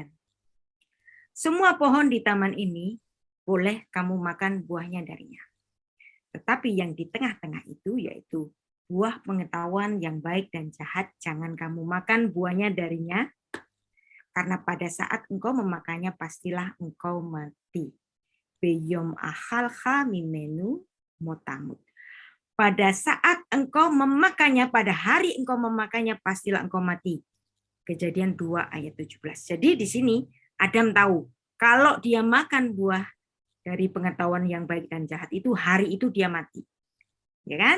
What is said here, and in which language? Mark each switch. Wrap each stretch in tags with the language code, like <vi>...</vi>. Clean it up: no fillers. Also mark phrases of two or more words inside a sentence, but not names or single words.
<id>Semua pohon di taman ini boleh kamu makan buahnya darinya. Tetapi yang di tengah-tengah itu, yaitu buah pengetahuan yang baik dan jahat, jangan kamu makan buahnya darinya, karena pada saat engkau memakannya pastilah engkau mati.</id> <he>ביום אכלך ממנו מות תמות.</he> <id>Pada saat engkau memakannya, pada hari engkau memakannya, pastilah engkau mati. Kejadian 2 ayat 17. Jadi di sini Adam tahu, kalau dia makan buah dari pengetahuan yang baik dan jahat itu, hari itu dia mati. Ya kan?</id>